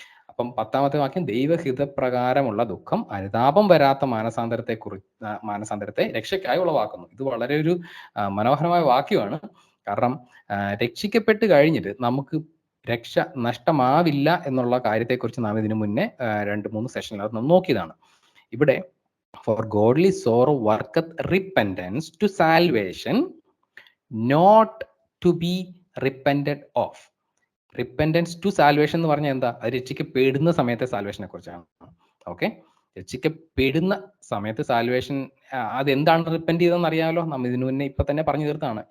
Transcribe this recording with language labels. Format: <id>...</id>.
<ml>അപ്പം 10-ാമത്തെ വാക്യം, ദൈവഹിതപ്രകാരമുള്ള ദുഃഖം അനുതാപം വരാത്ത മാനസാന്തരത്തെ രക്ഷയ്ക്കായി ഉളവാക്കുന്നു. ഇത് വളരെ ഒരു മനോഹരമായ വാക്യമാണ്. കാരണം രക്ഷിക്കപ്പെട്ട് കഴിഞ്ഞിട്ട് നമുക്ക് രക്ഷ നഷ്ടമാവില്ല എന്നുള്ള കാര്യത്തെക്കുറിച്ച് നാം ഇതിനു മുന്നേ 2-3 സെഷനിൽ നോക്കിയതാണ്. ഇവിടെ</ml> <en>for godly sorrow worketh repentance to salvation, not to be repented of. Repentance to salvation</en> <ml>എന്ന് പറഞ്ഞാൽ എന്താ? അത് രക്ഷിക്കപ്പെടുന്ന സമയത്തെ സാൽവേഷനെ കുറിച്ചാണ്. ഓക്കെ, രക്ഷിക്കപ്പെടുന്ന സമയത്ത് സാൽവേഷൻ, അതെന്താണ് റിപ്പൻറ്റ് ചെയ്തതെന്ന് അറിയാമല്ലോ, നമ്മൾ ഇതിനു മുന്നേ ഇപ്പൊ തന്നെ പറഞ്ഞു തീർത്താണ്.</ml>